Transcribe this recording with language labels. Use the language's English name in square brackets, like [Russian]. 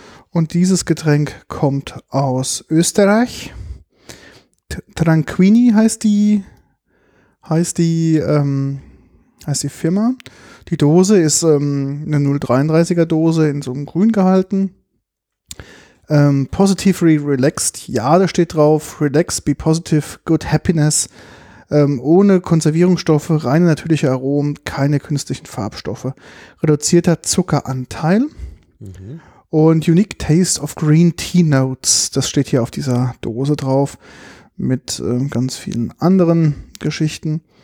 [German] Und dieses Getränk kommt aus Österreich. Tranquini heißt die Firma. Die Dose ist eine 0,33er Dose in so einem Grün gehalten. [English] Positively relaxed. [German] Ja, da steht drauf. [English] Relax, be positive, good happiness. [German] Ohne Konservierungsstoffe, reine natürliche Aromen, keine künstlichen Farbstoffe, reduzierter Zuckeranteil und [English] unique taste of green tea notes. [German] Das steht hier auf dieser Dose drauf mit ganz vielen anderen Geschichten.